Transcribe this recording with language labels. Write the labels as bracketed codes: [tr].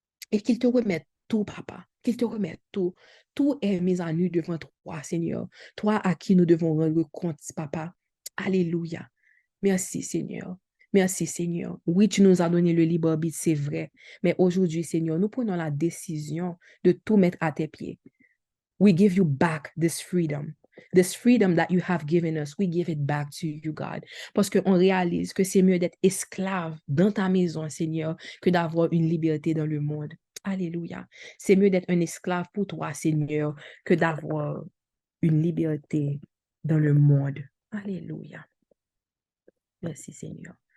[fr] Et qu'ils te remettent tout, Papa. Qu'ils te remettent tout. Tout est mis à nu devant toi, Seigneur. Toi à qui nous devons rendre compte, Papa. Alléluia. Merci, Seigneur. Merci, Seigneur. Oui, tu nous as donné le libre arbitre, c'est vrai. Mais aujourd'hui, Seigneur, nous prenons la décision de tout mettre à tes pieds. [en] We give you back this freedom. This freedom that you have given us, we give it back to you, God. [fr] Parce qu'on réalise que c'est mieux d'être esclave dans ta maison, Seigneur, que d'avoir une liberté dans le monde. Alléluia. C'est mieux d'être un esclave pour toi, Seigneur, que d'avoir une liberté dans le monde. Alléluia. Merci Seigneur.